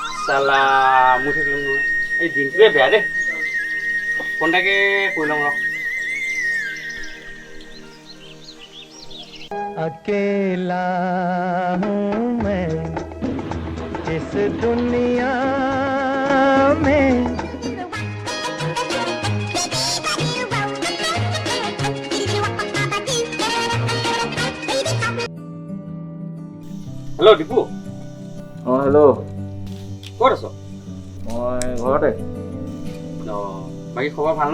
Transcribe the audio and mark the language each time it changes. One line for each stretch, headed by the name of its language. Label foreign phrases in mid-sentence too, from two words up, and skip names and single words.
Assamese: চালা মোৰ থাকিলোঁ নহয় এই দিনটোৱে বেয়া দেই ফোন এটাকে কৰি লওঁ ৰ
Hindi: अकेला हूँ मैं इस दुनिया में
Assamese: হেল্ল' দীপু হেল্ল' ক'ত আছ মই ঘৰতে অঁ বাকী খবৰ ভাল ন